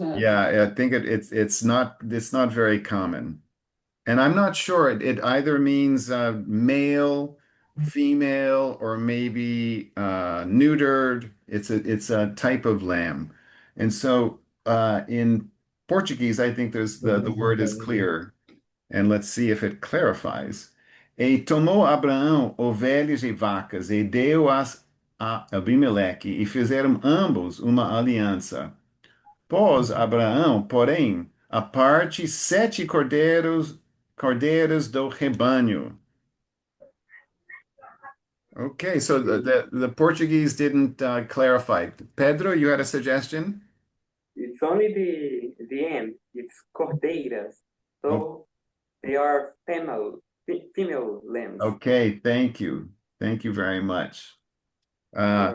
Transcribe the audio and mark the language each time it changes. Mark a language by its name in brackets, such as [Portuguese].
[English] yeah, I think it's not very common, and I'm not sure it either means male female or maybe neutered. It's a type of lamb. And so in Portuguese, I think the word is clear. And let's see if it clarifies. [Portuguese] E tomou Abraão ovelhas e vacas e deu-as a Abimeleque e fizeram ambos uma aliança. Pôs Abraão, porém, à parte 7 cordeiros do rebanho. [English] Okay, so the Portuguese didn't clarify. Pedro, you had a suggestion? It's only the end. It's cordeiras. Oh, So they are female lambs. okay, thank you. Thank you very much. Uh,